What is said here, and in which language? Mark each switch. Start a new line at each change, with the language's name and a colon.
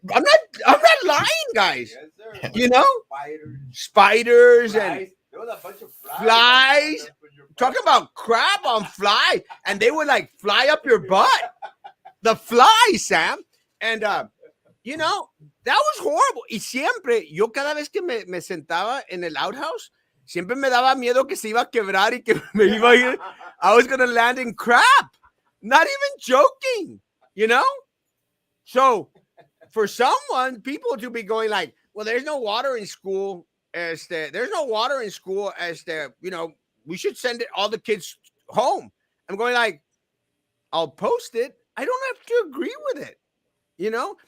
English: I'm not lying, guys. Yes, sir. You know? Spiders. Spiders and There was a bunch of flies. Talk about crap on fly. And they would like fly up your butt. The flies, Sam. And, you know, that was horrible.
Spanish: Y siempre, yo cada vez que me sentaba en el outhouse, siempre me daba miedo que se iba a quebrar y que me iba a ir.
English: I was going to land in crap. Not even joking, you know? So, for people to be going like, well, there's no water in school. There's no water in school. You know, we should send all the kids home. I'm going like, I'll post it. I don't have to agree with it. you know?